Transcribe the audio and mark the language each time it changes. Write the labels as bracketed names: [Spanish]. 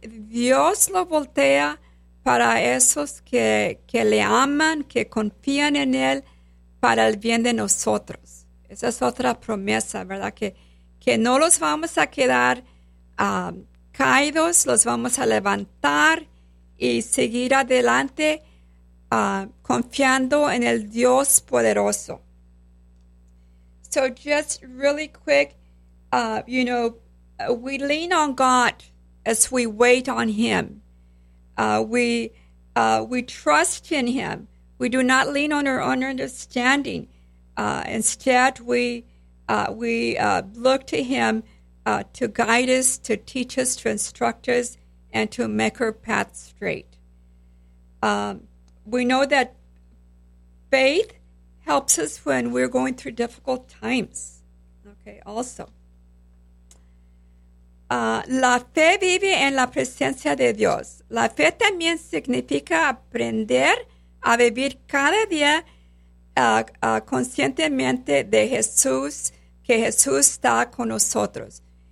[Spanish] Dios lo voltea para esos que le aman, que confían en Él para el bien de nosotros. Esa es otra promesa, ¿verdad? Que no los vamos a quedar caídos, los vamos a levantar y seguir adelante confiando en el Dios poderoso. [English] So just really quick, you know, we lean on God as we wait on Him. We trust in Him. We do not lean on our own understanding. Instead, we We look to him to guide us, to teach us, to instruct us, and to make our path straight. We know that faith helps us when we're going through difficult times. Okay, also. [Spanish] La fe vive en la presencia de Dios. La fe también significa aprender a vivir cada día conscientemente de Jesús, que Jesús está con nosotros.